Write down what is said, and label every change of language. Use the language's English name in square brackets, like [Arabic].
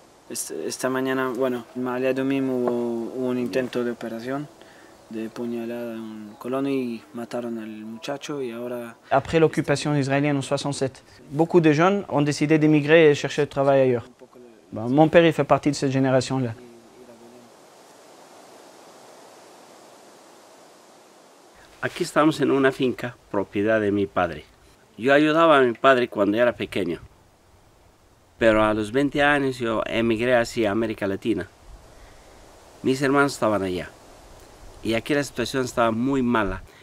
[Spanish] Esta mañana, bueno, en Rimmonim hubo un intento de operación de puñalada en colonie y mataron al muchacho y ahora... [French] Après l'occupation israélienne en 67, beaucoup de jeunes ont décidé d'émigrer et chercher du travail ailleurs. Bon, mon père, il fait partie de cette génération-là. [Spanish] Aquí estamos en una finca, propiedad de mi padre. Yo ayudaba a mi padre cuando era pequeño. Pero a los 20 años yo emigré hacia América Latina. Mis hermanos estaban allá. Y aquí la situación estaba muy mala.